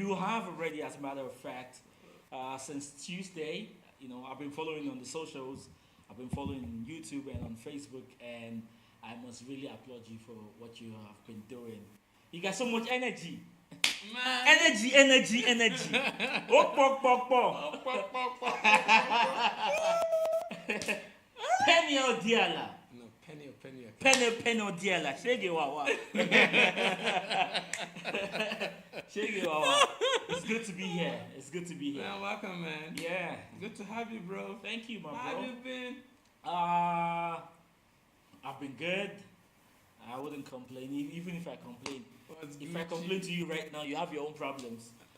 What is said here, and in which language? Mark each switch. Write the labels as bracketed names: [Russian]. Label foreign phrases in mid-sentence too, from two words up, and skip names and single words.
[English] you have already, as a matter of fact, since Tuesday. I've been following on the socials. I've been following on YouTube and on Facebook, and I must really applaud you for what you have been doing. You got so much energy. Man. Energy. Oh, Peniel Diala. No, Peniel. [Hausa] Peniel Diala. Shege wawa. Shege wawa. [English] It's good to be here. Man, welcome, man. Yeah. Good to have you, bro. Thank you, my How bro. have you been? I've been good. I wouldn't complain, even if I complain. If I Gucci? complain to you right now, you have your own problems.